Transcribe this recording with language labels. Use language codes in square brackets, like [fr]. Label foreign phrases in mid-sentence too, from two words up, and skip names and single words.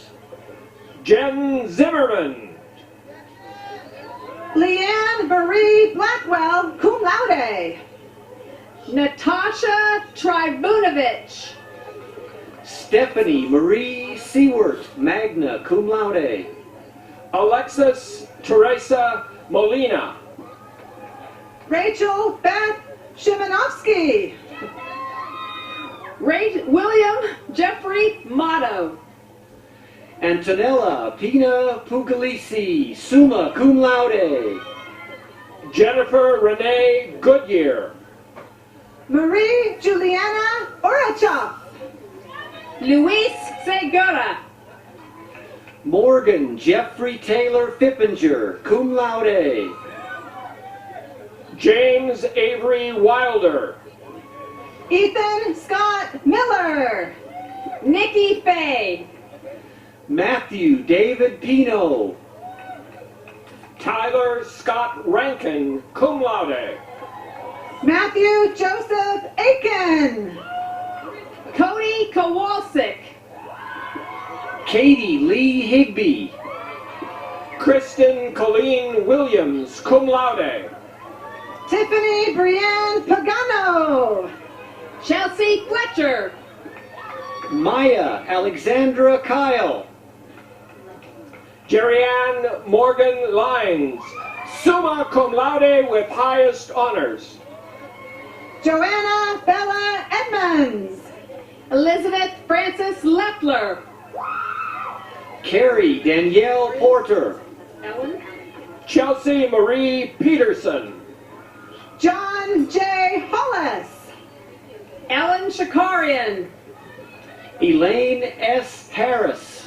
[en] Jen Zimmerman. Leanne Marie Blackwell, [la] cum laude. [en] Natasha Tribunovich. Stephanie Marie Seward, [la] magna cum laude. [en] Alexis Teresa Molina. Rachel Beth Shimanovsky. William Jeffrey Motto. Antonella Pina Puglisi, [la] summa cum laude. [en] Jennifer Renee Goodyear. Marie Juliana Orachov. Luis Segura. Morgan Jeffrey Taylor Fippinger, [la] cum laude. [en] James Avery Wilder. Ethan Scott Miller. Nikki Fay. Matthew David Pino. Tyler Scott Rankin, [la] cum laude. [en] Matthew Joseph Aiken. Cody Kowalczyk. Katie Lee Higby. Kristen Colleen Williams, [la] cum laude. [en] Tiffany Brienne Pagano. Chelsea Fletcher. Maya Alexandra Kyle. Jerry-Ann Morgan Lines, [la] summa cum laude [en] with highest honors. Joanna Bella Edmonds. Elizabeth Francis Leffler. Carrie Danielle Porter. Ellen. Chelsea Marie Peterson. John J. Hollis. Ellen Shakarian. Elaine S. Harris.